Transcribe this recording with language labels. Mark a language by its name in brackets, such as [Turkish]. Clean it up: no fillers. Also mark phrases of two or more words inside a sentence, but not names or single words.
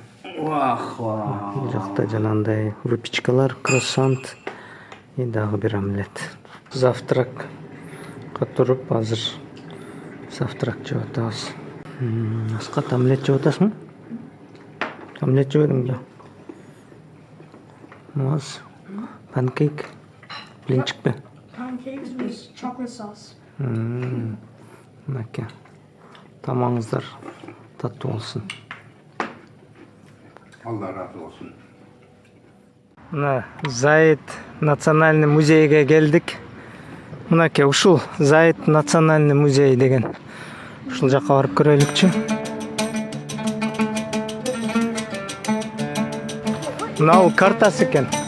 [Kyrgyz] Бул жакта жанагындай выпечкалар, [Russian] круассант и [Kyrgyz] дагы бир омлет. Завтракка туруп азыр завтрак жеп атабыз. Аскат, омлет жеп атасың? Омлет жебедиңби? Маз, панкейк, блинчикпи? [English] Pancakes with chocolate sauce. [Kyrgyz] Мынакей. Тамагыңыздар таттуу болсун. [Turkish] Allah razı olsun. [Kyrgyz] Мына Зайыт национальный музейге келдик. Мынакей ушул Зайыт национальный музей деген. Ушул жакка барып көрөлүкчү. Мына бул картасы экен.